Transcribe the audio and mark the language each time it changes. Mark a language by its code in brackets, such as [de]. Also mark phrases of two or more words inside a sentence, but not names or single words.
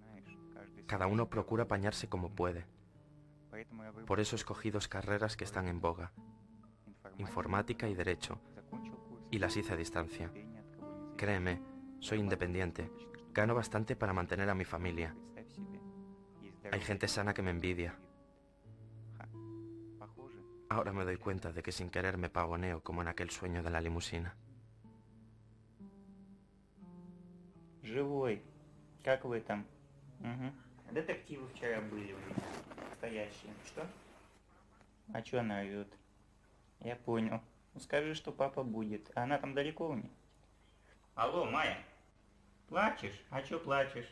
[es] Cada uno procura apañarse como puede. Por eso escogí 2 carreras que están en boga: informática y derecho, y las hice a distancia. Créeme, soy independiente, gano bastante para mantener a mi familia. Hay gente sana que me envidia. Ahora me doy cuenta de que sin querer me pavoneo como en aquel sueño de la limusina. [ru] Живой. Как вы там? Угу. Детективы вчера были у меня. Настоящие. Что? А чё она орёт? Я понял. Ну скажи, что папа будет. А она там далеко у них? Алло, Майя. Плачешь? А чё плачешь?